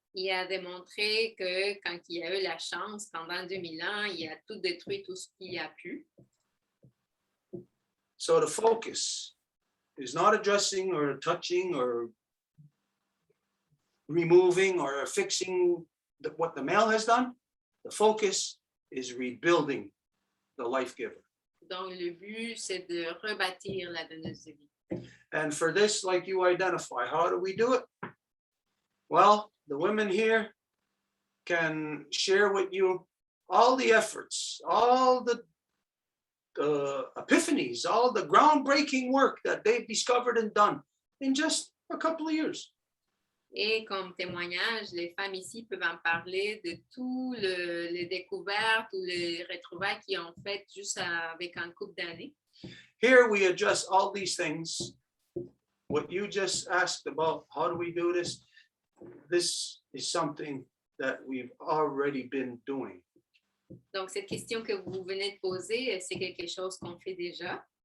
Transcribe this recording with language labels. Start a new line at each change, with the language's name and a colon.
French: Il a démontré que quand il a eu la chance, pendant 2000 ans, il a tout détruit, tout ce qu'il a pu.
English: So the focus is not addressing or touching or removing or fixing what the male has done. The focus is rebuilding the life giver.
French: Donc, le but, c'est de rebâtir la donneuse de vie.
English: And for this, like you identify, how do we do it? Well, the women here can share with you all the efforts, all the epiphanies, all the groundbreaking work that they've discovered and done in just a couple of years.
French: Et comme témoignage, les femmes ici peuvent en parler de tous les découvertes ou les retrouvailles qu'ils ont faites juste avec un couple d'années.
English: Here we address all these things. What you just asked about, how do we do this? This is something that we've already been doing.
French: Donc, cette question que vous venez de poser, c'est quelque chose qu'on fait déjà.